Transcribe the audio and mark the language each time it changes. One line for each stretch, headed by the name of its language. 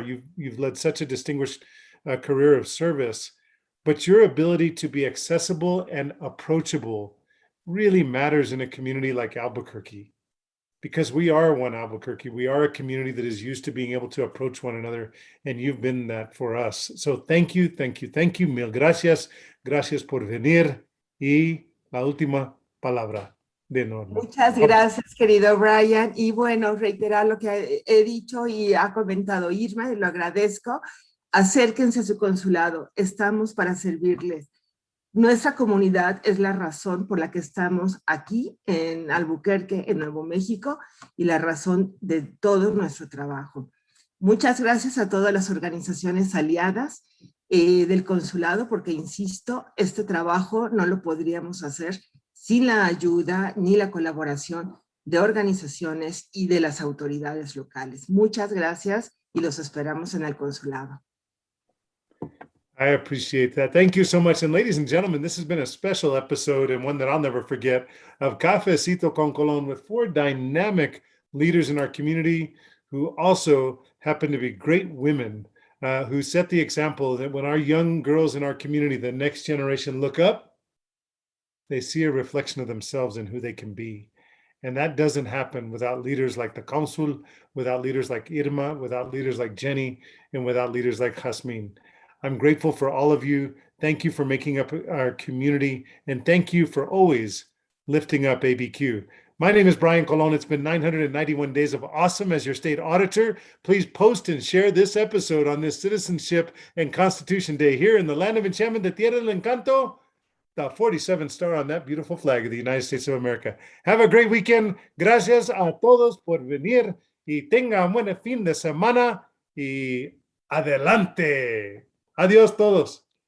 English: You've led such a distinguished career of service, but your ability to be accessible and approachable really matters in a community like Albuquerque, because we are one Albuquerque. We are a community that is used to being able to approach one another, and you've been that for us. So thank you, thank you, thank you.
Spanish: Mil gracias. Gracias por venir. Y la última palabra de Norma. Muchas gracias, querido Brian. Y bueno, reiterar lo que he dicho y ha comentado Irma, y lo agradezco. Acérquense a su consulado. Estamos para servirles. Nuestra comunidad es la razón por la que estamos aquí en Albuquerque, en Nuevo México, y la razón de todo nuestro trabajo. Muchas gracias a todas las organizaciones aliadas del consulado, porque insisto, este trabajo no lo podríamos hacer sin la ayuda ni la colaboración de organizaciones y de las autoridades locales. Muchas gracias y los esperamos en el consulado.
English: I appreciate that. Thank you so much. And ladies and gentlemen, this has been a special episode, and one that I'll never forget, of Cafecito con Colón, with 4 dynamic leaders in our community who also happen to be great women, who set the example that when our young girls in our community, the next generation, look up, they see a reflection of themselves and who they can be. And that doesn't happen without leaders like the council, without leaders like Irma, without leaders like Jenny, and without leaders like Jasmine. I'm grateful for all of you. Thank you for making up our community, and thank you for always lifting up ABQ. My name is Brian Colon. It's been 991 days of awesome as your state auditor. Please post and share this episode on this Citizenship and Constitution Day here in the land of enchantment, the Tierra del Encanto, the 47 star on that beautiful flag of the United States of America. Have a great weekend.
Spanish: Gracias a todos por venir y tengan buen fin de semana y adelante. Adiós todos.